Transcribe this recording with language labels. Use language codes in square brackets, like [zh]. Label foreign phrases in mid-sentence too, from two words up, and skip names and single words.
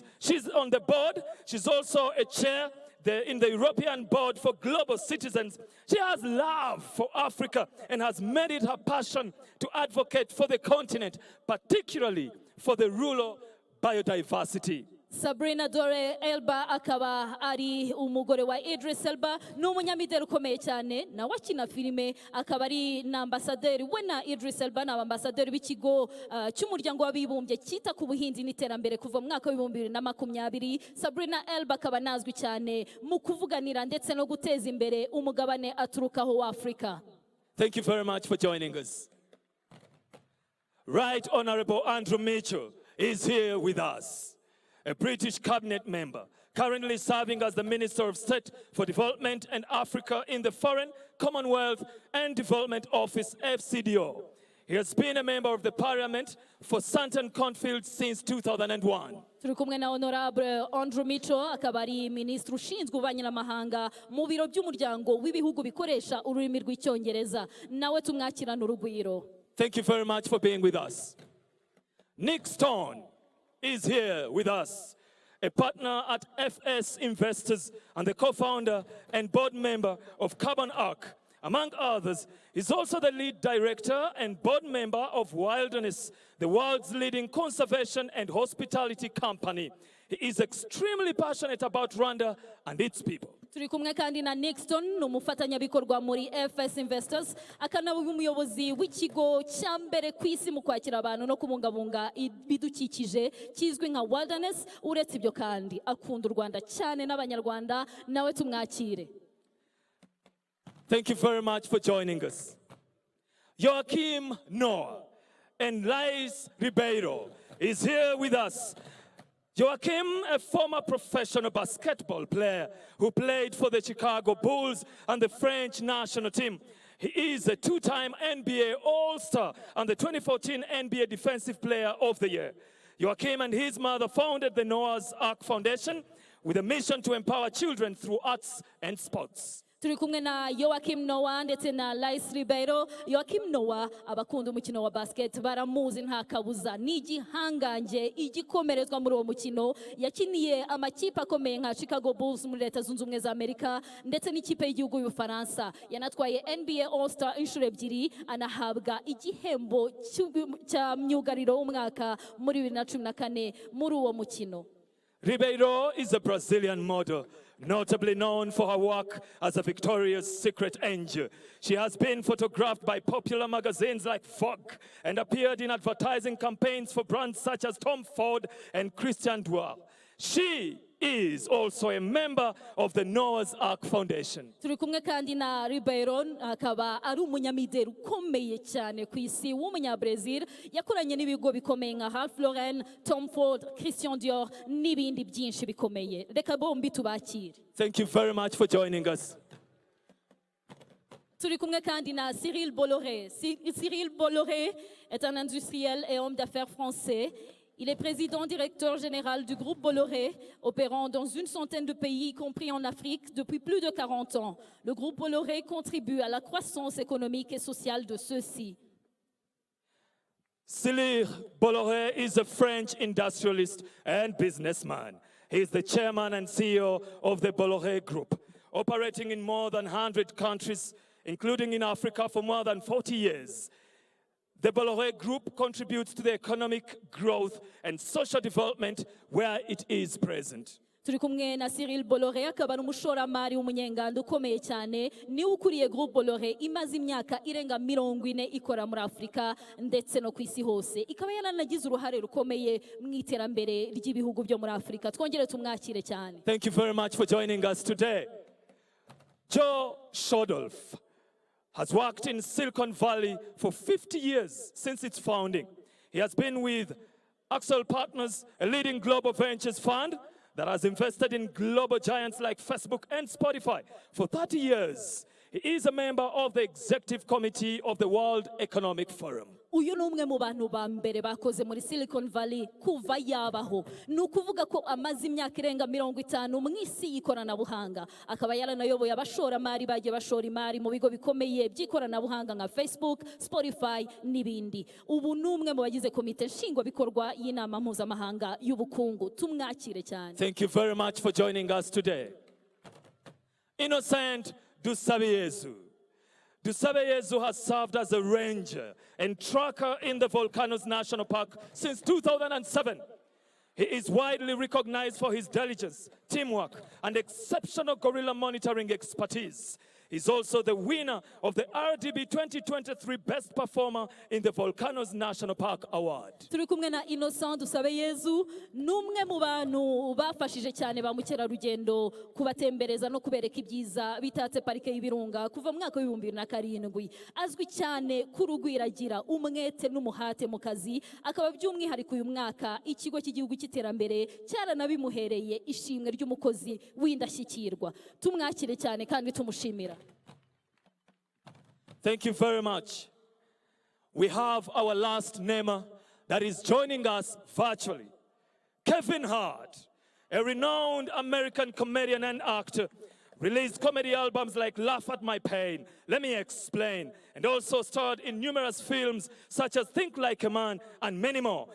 [en] She's on the board. She's also a chair in the European Board for Global Citizens. She has love for Africa and has made it her passion to advocate for the continent, particularly for the rural biodiversity. [rw] Sabrina Dore Elba akaba ari umugore wa Idris Elba, n'umunyamideli ukomeye cyane na wakina filime, akaba ari na ambasaderi we na Idris Elba na ambasaderi b'ikigo cy'umuryango w'abibumbye cyita ku buhinzi n'iterambere kuva mu mwaka wa 2020. Sabrina Elba akaba nazwi cyane mu kuvuganira ndetse no guteza imbere umugabane aturukaho wa Afrika. [en] Thank you very much for joining us. Right Honorable Andrew Mitchell is here with us, a British cabinet member, currently serving as the Minister of State for Development and Africa in the Foreign, Commonwealth and Development Office, FCDO. He has been a member of the Parliament for Santon Cornfield since 2001. [rw] Turi kumwe na Honorable Andrew Mitchell, akaba ari Minisitiri ushinzwe ububanyi n'amahanga mu biro by'umuryango w'ibihugu bikoresha ururimi rw'icyongereza. Nawe tumwakirana urugwiro. [en] Thank you very much for being with us. Nick Stone is here with us, a partner at FS Investors and the co-founder and board member of Carbon Arc. Among others, he's also the lead director and board member of Wilderness, the world's leading conservation and hospitality company. He is extremely passionate about Rwanda and its people. [rw] Turi kumwe kandi na Nixon, n'umufatanyabikorwa muri FS Investors, akanaba umuyobozi w'ikigo cya mbere ku isi mu kwakira abantu no kubungabunga ibidukikije kizwi nka Wilderness. Uretse ibyo kandi akunda u Rwanda cyane n'abanyarwanda, nawe tumwakire. [en] Thank you very much for joining us. Joachim Noah and Lais Ribeiro is here with us. Joachim, a former professional basketball player who played for the Chicago Bulls and the French national team. He is a two-time NBA All-Star and the 2014 NBA Defensive Player of the Year. Joachim and his mother founded the Noah's Ark Foundation with a mission to empower children through arts and sports. [rw] Turi kumwe na Joachim Noah ndetse na Lais Ribeiro. Joachim Noah abakunda umukino wa basket baramuzi nta kabuza, n'igihangange igikomerezwa muri uwo mukino. Yakiniye amakipe akomeye nka Chicago Bulls muri Leta Zunze Ubumwe za Amerika ndetse n'ikipe y'igihugu y'Ubufaransa. Yanatwaye NBA All-Star inshuro ebyiri, anahabwa igihembo cya myugariro w'umwaka muri 2014 muri uwo mukino. [en] Ribeiro is a Brazilian model, notably known for her work as a Victoria's Secret angel. She has been photographed by popular magazines like Vogue and appeared in advertising campaigns for brands such as Tom Ford and Christian Dior. She is also a member of the Noah's Ark Foundation. [rw] Turi kumwe kandi na Ribeiro, akaba ari umunyamideli ukomeye cyane ku isi w'umunyabrazil, yakoranye n'ibigo bikomeye nka Ralph Lauren, Tom Ford, Christian Dior n'ibindi byinshi bikomeye. Reka bombi tubakire. [en] Thank you very much for joining us. [rw] Turi kumwe kandi na Cyril Bolloré. [fr] Cyril Bolloré est un industriel et homme d'affaires français. Il est président-directeur général du groupe Bolloré, opérant dans une centaine de pays, y compris en Afrique, depuis plus de 40 ans. Le groupe Bolloré contribue à la croissance économique et sociale de ceux-ci. [en] Cyril Bolloré is a French industrialist and businessman. He is the chairman and CEO of the Bolloré Group, operating in more than 100 countries, including in Africa for more than 40 years. The Bolloré Group contributes to the economic growth and social development where it is present. [rw] Turi kumwe na Cyril Bolloré, akaba ari umushoramari w'umunyenganda ukomeye cyane, niwe ukuriye groupe Bolloré imaze imyaka irenga 40 ikora muri Afrika ndetse no ku isi hose. Ikaba yaranagize uruhare rukomeye mu iterambere ry'ibihugu byo muri Afrika. Twongere tumwakire cyane. [en] Thank you very much for joining us today. Joe Shodolf has worked in Silicon Valley for 50 years since its founding. He has been with Axel Partners, a leading global ventures fund that has invested in global giants like Facebook and Spotify for 30 years. He is a member of the executive committee of the World Economic Forum. [rw] Uyu ni umwe mu bantu ba mbere bakoze muri Silicon Valley kuva yabaho. Ni ukuvuga ko amaze imyaka irenga 50 mu isi y'ikoranabuhanga. Akaba yaranayoboye abashoramari bagiye bashora imari mu bigo bikomeye by'ikoranabuhanga nka Facebook, Spotify n'ibindi. Ubu ni umwe mu bagize komite nshingwabikorwa y'inama mpuzamahanga y'ubukungu. Tumwakire cyane. [en] Thank you very much for joining us today. Innocent Dusabeyezu. Dusabeyezu has served as a ranger and tracker in the Volcanoes National Park since 2007. He is widely recognized for his diligence, teamwork, and exceptional gorilla monitoring expertise. He's also the winner of the RDB 2023 Best Performer in the Volcanoes National Park Award. [rw] Turi kumwe na Innocent Dusabeyezu, numwe mu bantu bafashije cyane ba mukerarugendo kubatembereza no kubereka ibyiza bitatse parike y'ibirunga kuva mu mwaka wa 2007. Azwi cyane kurugwiragira umwete n'umuhate mu kazi, akaba by'umwihariko uyu mwaka ikigo cy'igihugu cy'iterambere cyaranabimuhereye ishimwe ry'umukozi w'indashyikirwa. Tumwakire cyane kandi tumushimira. [en] Thank you very much. We have our last namer that is joining us virtually. Kevin Hart, a renowned American comedian and actor, released comedy albums like Laugh at My Pain, Let Me Explain, and also starred in numerous films such as Think Like a Man and many more.